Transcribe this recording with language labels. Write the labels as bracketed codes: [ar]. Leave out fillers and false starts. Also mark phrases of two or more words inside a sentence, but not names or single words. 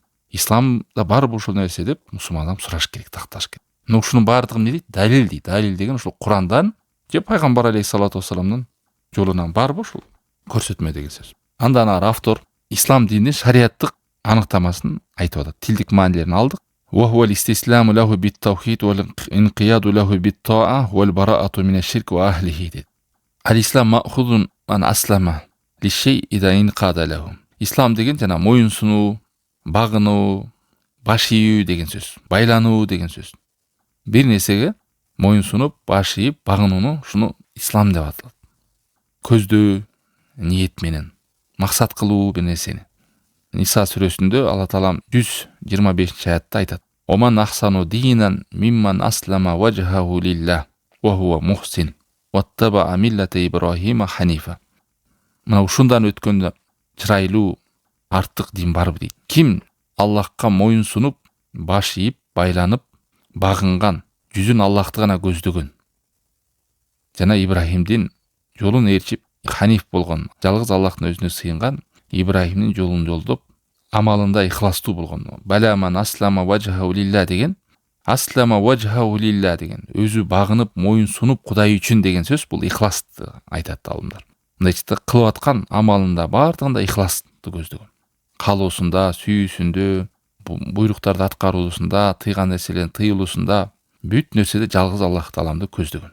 [ky] Исламда барбы ушул нерсе деп мусулман адам сураш керек, такташ керек. Но ушунун баардыгы эмне дейт? Далил дейт. Далил деген ушул Курандан же пайгамбар алейхиссалату вассаламдын жолунан барбы ушул көрсөтмө деген сөз. Андан ары автор ислам дининин шариаттык аныктамасын айтып атат. Тилдик маанилерин алдык. [ar] وهو الاستسلام له بالتوحيد والانقياد له بالطاعة والبراءة من الشرك وأهله deyт. الإسلام مأخوذ عن أسلم لشيء إذا انقاد له. [ky] Ислам деген жана моюн сунуу, багынуу, баш ийүү деген сөз. Байлануу деген сөз. Бир нерсеге моюн сунуп, баш ийип, багынууну ушуну ислам деп аталат. Көздөө, ниет менен максат кылуу бир нерсени. Ниса сүрөсүндө Алла Таалам 125-аятта айтат. [ar] ومن أحسن دينا ممن أسلم وجهه لله وهو محسن واتبع ملة إبراهيم حنيفا. [ky] Мына ушундан өткөндө чырайлуу артык дин барбы дейт. Ким Аллахка моюн сунуп, баш ийип, байланып, багынган, жүзүн Аллахты гана көздөгөн. Жана Ибрахимдин жолун ээрчип, ханиф болгон, жалгыз Аллахтын өзүнө сыйынган Ибрахимдин жолун жолдоп, амалында ихластуу болгон. [ar] بلى من أسلم وجهه لله [ky] деген, [ar] أسلم وجهه لله [ky] деген, өзү багынып, моюн сунуп Кудай үчүн деген сөз бул ихласты айтат алымдар. Мындайча кылып аткан амалында бардыгында ихласты көздөгөн. Калуусунда, сүйүүсүндө, буйруктарды аткаруусунда, тыйган нерселердин тыйылуусунда, бүт нерседе жалгыз Аллах Тааламды көздөгөн.